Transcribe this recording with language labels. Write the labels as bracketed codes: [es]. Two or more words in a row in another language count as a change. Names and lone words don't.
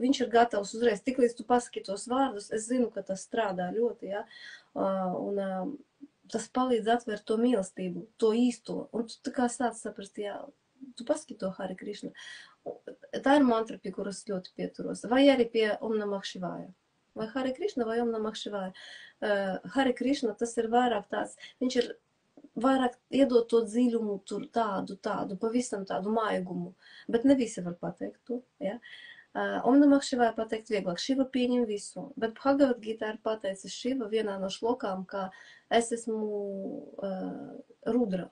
[lv] Viņš ir gatavs uzreiz, tiklīdz tu pasaki tos vārdus. Es zinu, ka tas strādā ļoti, ja? Un tas palīdz atvērt to mīlestību, to īsto. Un tu tā kā sāc saprast, jā, tu pasaki to [sa] Hare Krishna. [lv] Tā ir mantra, pie kuras ļoti pieturos. Vai arī pie [sa] Om Namah Shivaya. [lv] Vai [sa] Hare Krishna [lv] vai [sa] Om Namah Shivaya. Hare Krishna [lv] tas ir vairāk tāds, viņš ir vairāk iedot to dziļumu, tur tādu, pavisam tādu maigumu. Bet ne visi var pateikt to. Ja? [sa] Om Namah Shivaya [lv] pateikt vieglāk. Šiva pieņem visu. Bet Bhagavad Gita ir pateicis Šiva vienā no šlokām, kā es esmu Rudra.